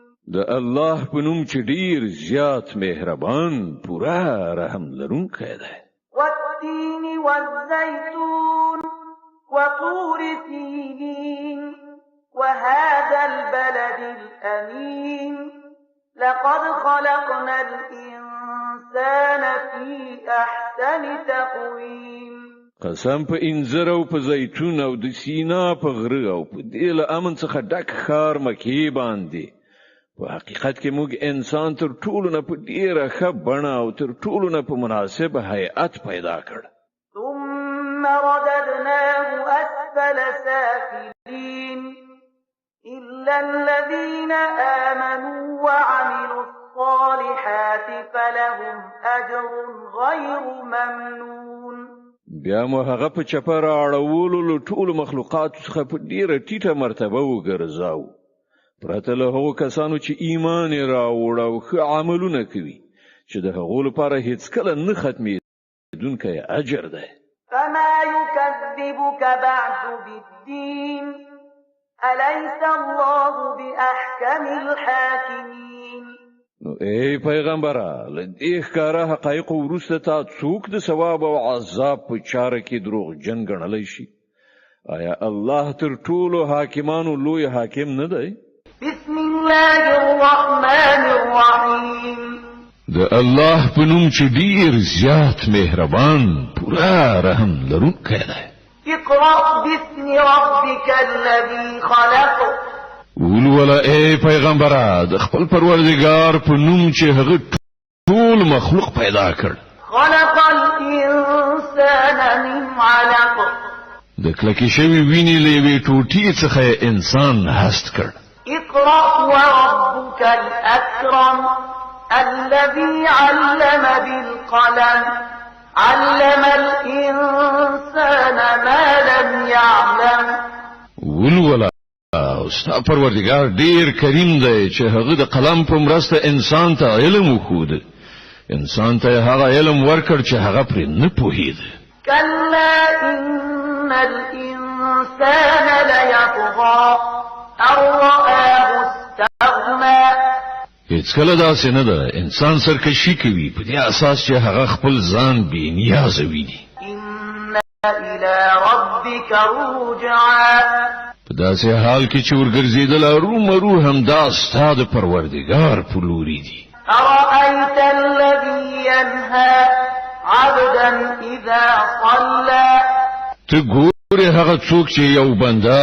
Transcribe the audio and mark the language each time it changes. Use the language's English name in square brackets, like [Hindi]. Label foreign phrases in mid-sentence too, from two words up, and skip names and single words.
[Pashto] د الله په نوم چې ډیر زیات مهربان پورا رحم لرونکی دی. [Arabic] والتين والزيتون وطور سينين وهذا البلد الأمين لقد خلقنا الإنسان في أحسن تقويم. [Pashto] قسم په انځر او په زیتون او د سینا په غره او په دې له امن څخه ډک ښار مکې باندې په حقیقت کې موږ انسان تر ټولو نه په ډیره ښه بڼه او تر ټولو نه په مناسب هیئت پیدا کړ. [Arabic] ثم رددناه أسفل سافلين إلا الذين آمنوا وعملوا الصالحات فلهم أجر غير ممنون. [Pashto] بیا مو هغه په چپر اړولو له ټولو مخلوقات څخه په ډیره ټیټه مرتبه وګرځاو پرته له هغو کسانو چې ایمان راوړ او ښه عملونه کوي چې د هغو لپاره هیڅ کله نه ختمېدونکی اجر دی. [Arabic] فما يكذبك بعد بالدين أليس الله بأحكم الحاكمين. [Pashto] نو ای پیغمبره لدې ښکاره حقایق وروسته تا څوک د ثواب او عذاب په چاره کې دروغجن ګڼلی شي؟ آیا الله تر ټولو حاکمانو لوی حاکم نه دی؟ [Arabic] بسم الله الرحمن الرحيم. [Pashto] د الله په نوم چې ډیر زیات مهربان پورا رحم لرونکی دی. [Arabic] اقرأ باسم ربك الذي خلق. [Pashto] ولولا ای پیغمبره د خپل پروردگار په نوم چې هغه ټول مخلوق پیدا کړ. [Arabic] خلق الإنسان من علق. [Pashto] د کلکې شوی ویني له یوې ټوټې څخه انسان هست کړ. [Arabic] اقرأ وربك الأكرم الذي علم بالقلم علم الإنسان ما لم يعلم. [Pashto] ولولا ستا پروردگار ډیر کریم دی چې هغه د قلم په مرسته انسان ته علم وښود. انسان ته هغه علم ورکړ چې هغه پرې نه پوهید. [Arabic] كلا إن الإنسان ليطغى أن رآه استغنى. [Pashto] هیڅ کله داسې نه ده انسان سرکشي کوي په دې اساس چې هغه خپل ځان بې نیازه ویني. [Arabic] إن إلى ربك رجعا. [Pashto] په داسې حال کې چې ورګرځېدل ارومرو همدا ستا د پروردګار په لوري دي. [Arabic] أرأيت الذي ينهى عبدا إذا صلى. [Pashto] ته ګورې هغه څوک چې یو بنده